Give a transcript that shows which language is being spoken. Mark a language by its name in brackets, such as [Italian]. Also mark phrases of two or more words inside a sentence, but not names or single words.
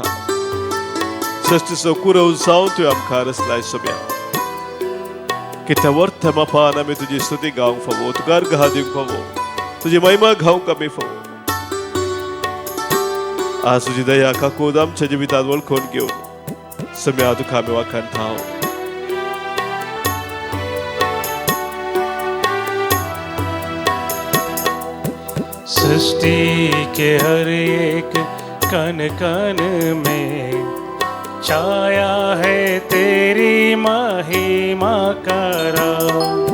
[Konkani] सृष्टीचो कुरव जावन तुवें आमकां रचलाय सोम्या. कित्या वर्थ मापान आमी तुजी स्तुती गावंक फावो, तुका अर्घ दिवंक फावो, तुजी महिमा गावंक आमी फावो. आज तुजी दया काकूद आमच्या जिवितांत वळखून घेवन सोम्या तुका आमी वखणता. [Hindi] सृष्टि के हर एक कण कण में छाया है तेरी महिमा का राज।